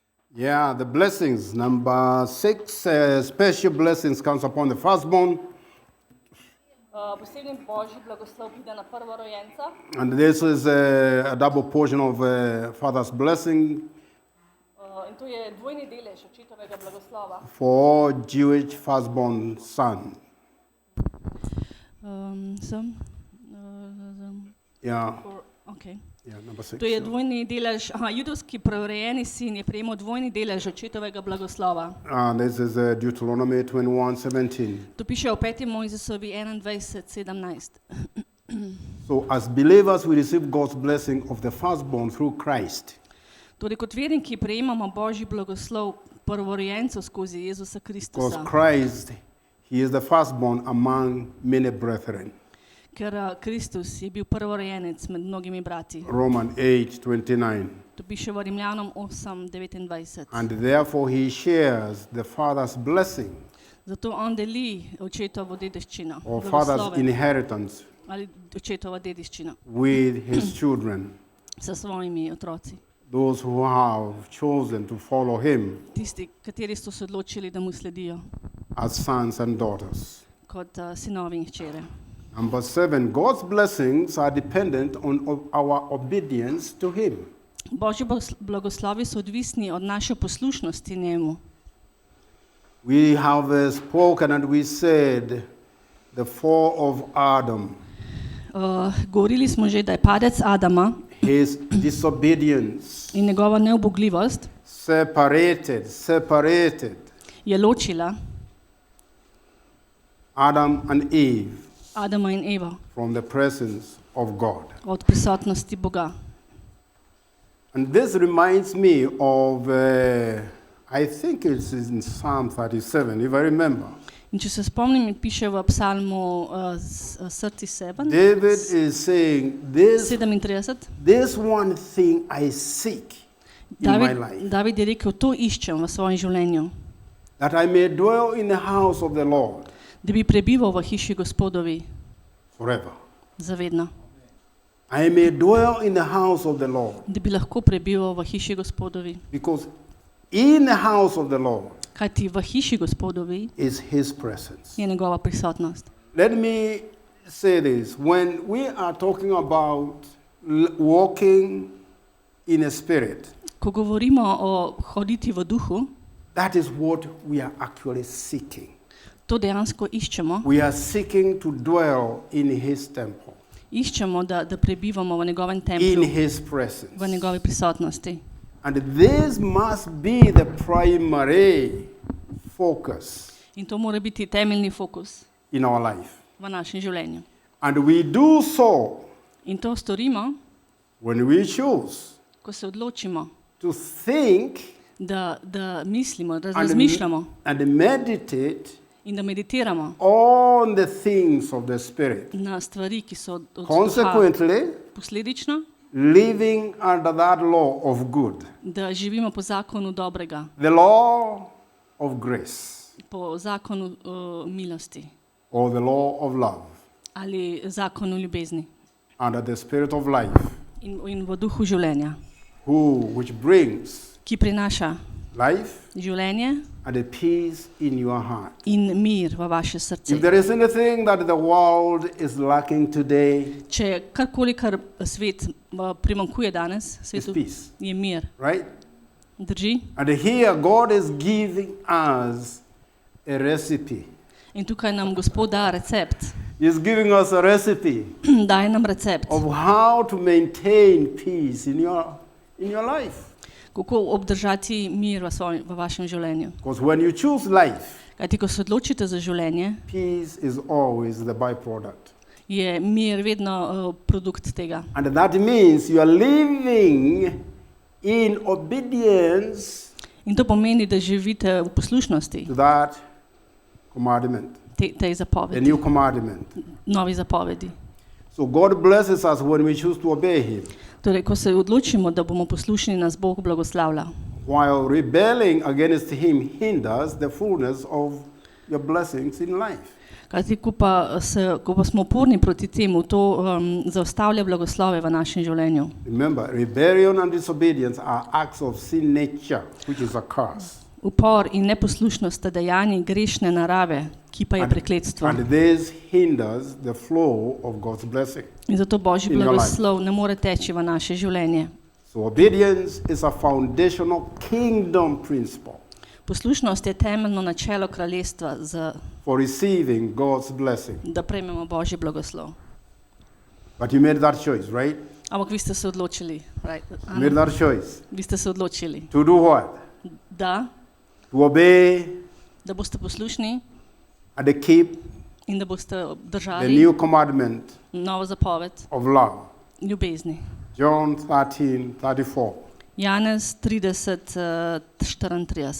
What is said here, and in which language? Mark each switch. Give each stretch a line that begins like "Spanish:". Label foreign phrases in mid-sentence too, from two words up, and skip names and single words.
English: Yeah, the blessings. Number 6, special blessings comes upon the firstborn.
Slovenian: Posebni božji blagoslov pride na prvorojenca.
English: And this is a double portion of father's blessing
Slovenian: In to je dvojni delež očetovega blagoslova
English: for Jewish firstborn son. Yeah, Okay. yeah, number 6.
Slovenian: To je dvojni delež, judovski prvorojeni sin je prejemal dvojni delež očetovega blagoslova.
English: This is Deuteronomy 21:17.
Slovenian: To piše v 5. Mojzesovi 21:17.
English: So as believers we receive God's blessing of the firstborn through Christ.
Slovenian: Torej kot verniki prejemamo božji blagoslov prvorojencev skozi Jezusa
English: Because
Slovenian: Kristusa,
English: Christ, he is the firstborn among many brethren.
Slovenian: ker Kristus je bil prvorojenec med mnogimi brati.
English: Romans 8:29.
Slovenian: To piše v Rimljanom 8:29.
English: And therefore he shares the father's blessing
Slovenian: Zato on deli očetovo dediščino,
English: or father's
Slovenian: blagoslove
English: inheritance
Slovenian: ali očetova dediščina
English: with his children,
Slovenian: sa svojimi otroci.
English: those who have chosen to follow him
Slovenian: Tisti, kateri so se odločili, da mu sledijo
English: as sons and daughters.
Slovenian: kot sinovi in hčere.
English: Number 7, God's blessings are dependent on our obedience to him.
Slovenian: Božji blagoslovi so odvisni od naše poslušnosti njemu.
English: We have spoken and we said the fall of Adam,
Slovenian: Govorili smo že, da je padec Adama
English: his disobedience,
Slovenian: in njegova neubogljivost
English: separated
Slovenian: je ločila
English: Adam and Eve
Slovenian: Adama in Evo
English: from the presence of God.
Slovenian: od prisotnosti Boga.
English: And this reminds me of, I think it's in Psalm 37, if I remember.
Slovenian: In če se spomnim, piše v psalmu 37,
English: David is saying, this one thing I seek in my life,
Slovenian: David je rekel, to iščem v svojem življenju,
English: that I may dwell in the house of the Lord
Slovenian: da bi prebival v hiši Gospodovi
English: forever.
Slovenian: zavedno,
English: I may dwell in the house of the Lord,
Slovenian: da bi lahko prebival v hiši Gospodovi.
English: because in the house of the Lord
Slovenian: Kajti v hiši Gospodovi
English: is his presence.
Slovenian: je njegova prisotnost.
English: Let me say this. When we are talking about walking in a spirit,
Slovenian: Ko govorimo o hoditi v duhu,
English: that is what we are actually seeking.
Slovenian: to dejansko iščemo.
English: We are seeking to dwell in his temple,
Slovenian: Iščemo, da prebivamo v njegovem
English: in
Slovenian: templju,
English: his presence.
Slovenian: v njegovi prisotnosti.
English: And this must be the primary focus
Slovenian: In to mora biti temeljni fokus
English: in our life.
Slovenian: v našem življenju.
English: And we do so
Slovenian: In to storimo,
English: when we choose
Slovenian: ko se odločimo,
English: to think
Slovenian: da mislimo, da razmišljamo
English: and meditate
Slovenian: in da meditiramo
English: on the things of the Spirit.
Slovenian: na stvari, ki so od duha.
English: Consequently,
Slovenian: Posledično,
English: living under that law of good,
Slovenian: da živimo po zakonu dobrega,
English: the law of grace,
Slovenian: po zakonu milosti
English: or the law of love,
Slovenian: ali zakonu ljubezni
English: under the Spirit of life,
Slovenian: in v duhu življenja,
English: which brings
Slovenian: ki prinaša
English: life
Slovenian: življenje
English: and a peace in your heart.
Slovenian: in mir v vaše srce.
English: If there is anything that the world is lacking today,
Slovenian: Če je karkoli, kar svet primanjkuje danes,
English: it's
Slovenian: svetu,
English: peace,
Slovenian: je mir.
English: right?
Slovenian: Drži?
English: And here God is giving us a recipe.
Slovenian: In tukaj nam Gospod da recept.
English: He's giving us a recipe
Slovenian: Daje nam recept,
English: of how to maintain peace in your life.
Slovenian: kako obdržati mir v vašem življenju.
English: Because when you choose life,
Slovenian: Kajti, ko se odločite za življenje,
English: peace is always the byproduct.
Slovenian: je mir vedno produkt tega.
English: And that means you are living in obedience
Slovenian: In to pomeni, da živite v poslušnosti
English: to that commandment,
Slovenian: tej
English: a
Slovenian: zapovedi,
English: new commandment.
Slovenian: novi zapovedi.
English: So God blesses us when we choose to obey him,
Slovenian: Torej, ko se odločimo, da bomo poslušni, nas Bog blagoslavlja.
English: while rebelling against him hinders the fullness of your blessings in life.
Slovenian: Kajti, ko pa smo uporni proti temu, to zaustavlja blagoslove v našem življenju.
English: Remember, rebellion and disobedience are acts of sin nature, which is a curse.
Slovenian: Upor in neposlušnost sta dejanji grešne narave, ki pa je prekletstvo.
English: And this hinders the flow of God's blessing.
Slovenian: In zato Božji blagoslov ne more teči v naše življenje.
English: So obedience is a foundational kingdom principle
Slovenian: Poslušnost je temeljno načelo kraljestva,
English: for receiving God's blessing.
Slovenian: da prejmemo Božji blagoslov.
English: But you made that choice, right?
Slovenian: Ampak vi ste se odločili,
English: right? You made that choice.
Slovenian: Vi ste se odločili,
English: To do what?
Slovenian: da
English: To obey
Slovenian: boste poslušni
English: and to keep
Slovenian: in da boste
English: the
Slovenian: držali
English: new commandment
Slovenian: novo zapoved
English: of love.
Slovenian: ljubezni.
English: John 13:34.
Slovenian: Janez 30:34.